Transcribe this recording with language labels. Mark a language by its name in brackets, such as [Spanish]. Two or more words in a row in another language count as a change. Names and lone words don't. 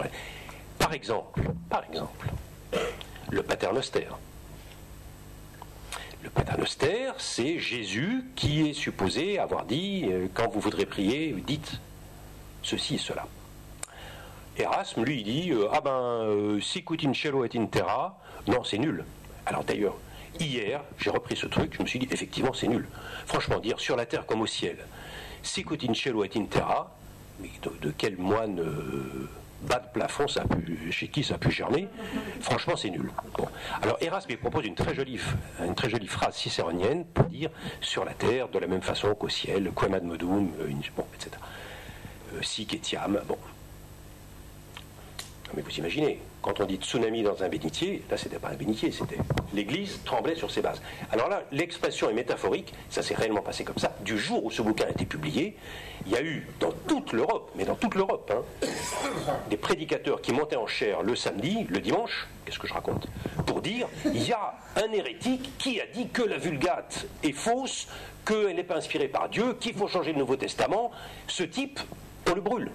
[French] Par exemple, le paternoster. Le paternoster, c'est Jésus qui est supposé avoir dit, quand vous voudrez prier, dites ceci et cela. Erasme, lui, il dit, [Latin] sicut in cielo et in terra, non, [French] c'est nul. Alors d'ailleurs, hier, j'ai repris ce truc, je me suis dit, effectivement, c'est nul. Franchement, dire sur la terre comme au ciel, [Latin] sicut in cielo et in terra, [French] mais de quel moine... bas de plafond, chez qui ça a pu germer, franchement c'est nul. Bon. Alors Erasme propose une très jolie phrase cicéronienne pour dire sur la terre de la même façon qu'au ciel, [Latin] quem ad modum, bon, etc. Sic etiam, [French] bon. Mais vous imaginez, quand on dit tsunami dans un bénitier, là c'était pas un bénitier, c'était l'église tremblait sur ses bases. Alors là, l'expression est métaphorique, ça s'est réellement passé comme ça. Du jour où ce bouquin a été publié, il y a eu dans toute l'Europe, mais dans toute l'Europe, des prédicateurs qui montaient en chaire le samedi, le dimanche, qu'est-ce que je raconte, pour dire, il y a un hérétique qui a dit que la Vulgate est fausse, qu'elle n'est pas inspirée par Dieu, qu'il faut changer le Nouveau Testament, ce type, on le brûle.